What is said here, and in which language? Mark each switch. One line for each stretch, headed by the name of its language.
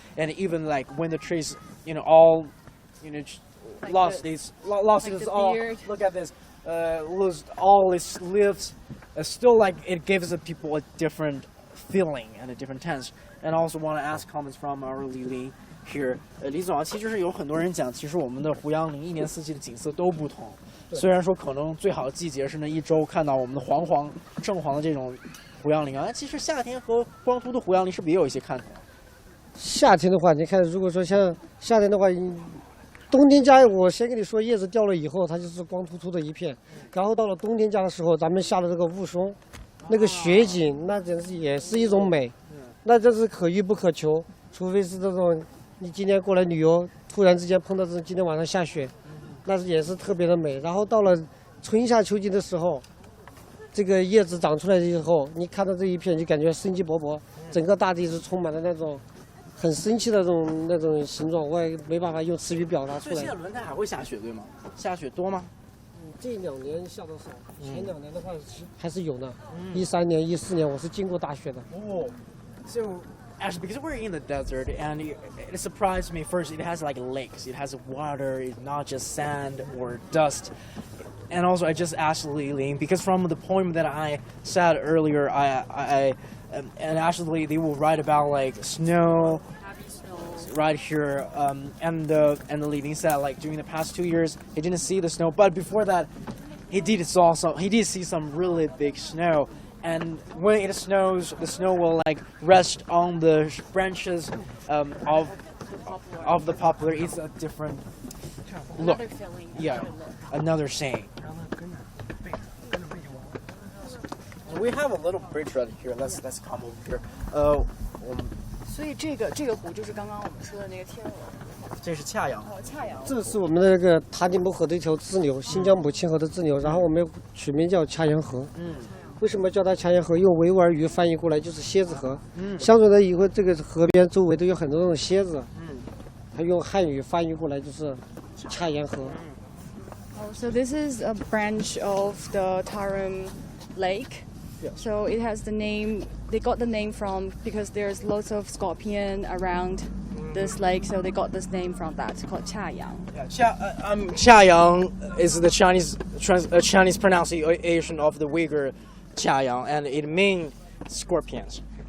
English: And even when the trees all lost its all, look at this, lose all its leaves, still it gives the people a different feeling and a different tense. And I also want to ask comments from our Lili here.
Chinese: 李总啊，其实是有很多人讲，其实我们的胡杨林一年四季的景色都不同。虽然说可能最好的季节是那一周看到我们的正黄的这种胡杨林啊，其实夏天和光秃的胡杨林是不是也有一些看头？夏天的话，你看，如果说像夏天的话，冬天家我先跟你说，叶子掉了以后，它就是光秃秃的一片。然后到了冬天家的时候，咱们下的这个雾凇，那个雪景，那真是也是一种美。那这是可遇不可求，除非是这种你今天过来旅游，突然之间碰到这种今天晚上下雪，那也是特别的美。然后到了春夏秋季的时候，这个叶子长出来以后，你看到这一片，就感觉生机勃勃，整个大地是充满了那种很生气的那种形状，我也没办法用词语表达出来。现在轮胎还会下雪对吗？下雪多吗？这2年下的少，前2年的话还是有的。 13年、14年我是经过大雪的。
English: 哦 So actually, because we're in the desert, and it surprised me first, it has lakes, it has water, it's not just sand or dust. And also I just asked Li Ling, because from the poem that I said earlier, and actually they will write about snow right here, and Li Ling said during the past 2 years he didn't see the snow, but before that he did see some really big snow. And when it snows, the snow will rest on the branches of the poplar. It's a different look. Another feeling. Yeah, another saying. we have a little bridge right here. Let's come over here.
Chinese: 所以这个湖就是刚刚我们说的那个天鹅。这是恰阳。哦，恰阳。这是我们的那个塔里木河的一条支流，新疆母亲河的支流，然后我们取名叫恰阳河。为什么叫它恰阳河？用维吾尔语翻译过来就是蝎子河。相传的以后这个河边周围都有很多那种蝎子。它用汉语翻译过来就是恰阳河。
English: Oh, so this is a branch of the Tarim Lake. Yes. So it has the name. They got the name from because there's lots of scorpion around this lake, so they got this name from that. It's called Chaiyang. Chaiyang is the Chinese pronunciation of the Uygur Chaiyang, and it means scorpions.